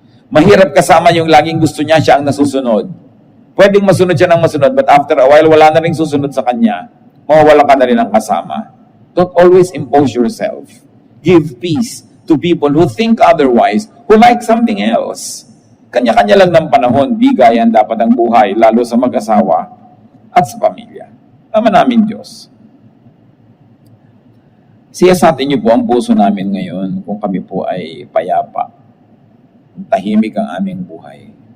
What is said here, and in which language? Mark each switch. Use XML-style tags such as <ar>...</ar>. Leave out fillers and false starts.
<tl>Mahirap kasama yung laging gusto niya, siya ang nasusunod. Pwedeng masunod siya ng masunod,</tl> <en>but after a while,</en> <tl>wala na rin susunod sa kanya. Mawawala ka na rin ng kasama.</tl> <en>Don't always impose yourself. Give peace to people who think otherwise, who like something else.</en> <tl>Kanya-kanya lang ng panahon, bigayan dapat ang buhay, lalo sa mag-asawa at sa pamilya. Ama namin Diyos. Siyasatin niyo po ang puso namin ngayon kung kami po ay payapa. Tahimik ang aming buhay.</tl>